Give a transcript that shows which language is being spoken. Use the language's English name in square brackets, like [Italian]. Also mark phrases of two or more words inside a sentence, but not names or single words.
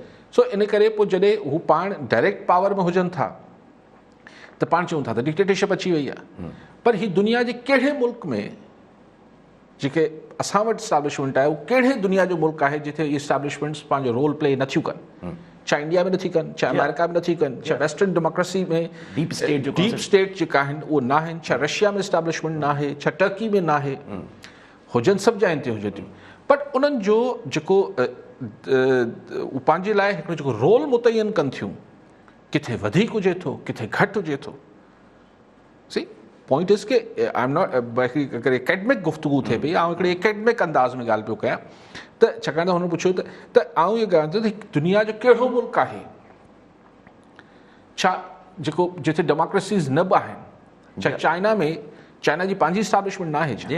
[Sindhi] सो इन करे पोइ जॾहिं हू पाण [English] direct power [Sindhi] में हुजनि था त पाण चऊं था त डिक्टेटरशिप अची वई आहे। पर ही दुनिया जे कहिड़े मुल्क में जेके असां वटि इस्टेब्लिशमेंट आहे, उहो कहिड़े दुनिया जो मुल्क आहे जिथे इहे इस्टेब्लिशमेंट्स पंहिंजो [English] role play [Sindhi] नथियूं कनि? चाहे इंडिया में नथी कनि, चाहे अमेरिका में नथी कनि, चाहे [English] western democracy [Sindhi] में [English] deep state [Sindhi] जेका आहिनि उहे न आहिनि, चाहे रशिया में इस्टेब्लिशमेंट न आहे, चाहे टर्की में न आहे, हुजनि सभु जाइनि ते हुजे थियूं। बट उन्हनि जो जेको पंहिंजे लाइ हिकिड़ो जेको रोल मुतयन कनि थियूं, किथे वधीक हुजे थो, किथे घटि हुजे थो। [English] see point is [Sindhi] के [English] I am not [Sindhi] अगरि एकेडमिक गुफ़्तगू थिए पई, आउं हिकिड़े एकेडमिक अंदाज़ में ॻाल्हि पियो कयां, त छाकाणि त हुन पुछियो त आउं इहो ॻाल्हि थो त दुनिया जो कहिड़ो मुल्क आहे छा जेको जिथे डेमोक्रेसीज़ न बि आहिनि? छा चाइना में चाइना जी पंहिंजी इस्टेब्लिशमेंट न आहे छा?